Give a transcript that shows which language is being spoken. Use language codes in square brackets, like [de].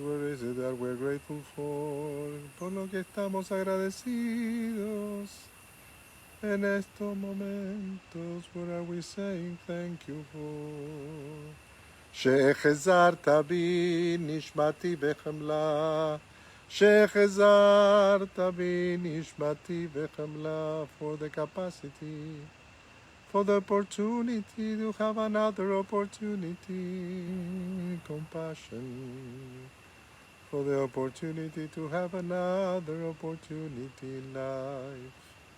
[en] Where is it that we're grateful for? [es] Por lo que estamos agradecidos en estos momentos. [en] What are we saying thank you for? [he] שהחזרת בי נשמתי בחמלה, [en] שהחזרת בי נשמתי בחמלה, for the capacity, for the opportunity to have another opportunity, compassion, for the opportunity to have another opportunity in life.